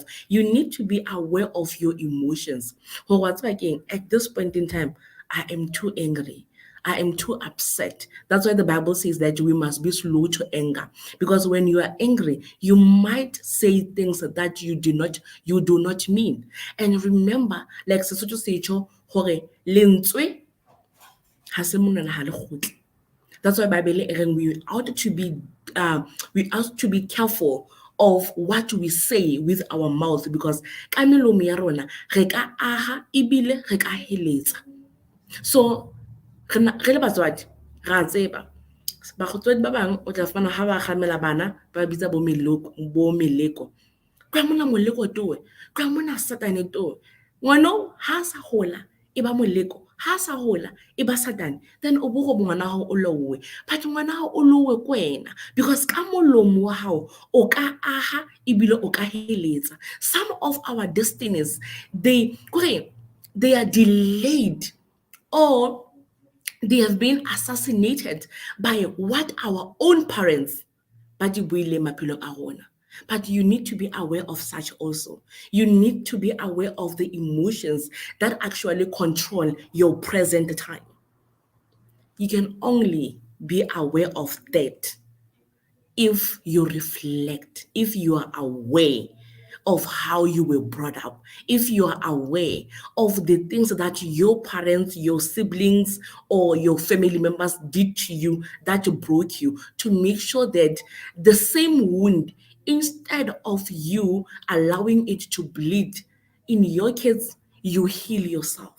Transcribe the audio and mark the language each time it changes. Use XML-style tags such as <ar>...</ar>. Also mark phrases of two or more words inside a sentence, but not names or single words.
<en>You need to be aware of your emotions. Well, what's again at this point in time, I am too angry. I am too upset. That's why the Bible says that we must be slow to anger. Because when you are angry, you might say things that you do not mean. And remember, like</en> <st>Sesotho se tjho hore lentswe ha se monwana ha le kgutle.</st> <en>That's why Bible we ought to be careful of what we say with our mouth, because</en> <st>ka melomo ya rona re ka aha ebile re ka heletsa. So re le batswadi ra tseba bagotswadi ba bang o tla fana ha ba gamela bana ba bitsa bo meleko kwa mona moleko towe kwa mona satane towe ngwana ha sa gola e ba moleko ha sa gola e ba satane, then o bo go ngwana ha o lowe, but ngwana ha o lowe kwena because ka molomo wa hao o ka aha ebile o ka heletsa.</st> <en>Some of our destinies they are delayed, or they have been assassinated by what our own parents</en> <st>ba di buile maphelong a rona.</st> <en>But you need to be aware of such also. You need to be aware of the emotions that actually control your present time. You can only be aware of that if you reflect, if you are aware of how you were brought up, if you are aware of the things that your parents, your siblings, or your family members did to you that broke you, to make sure that the same wound, instead of you allowing it to bleed in your kids, you heal yourself.</en>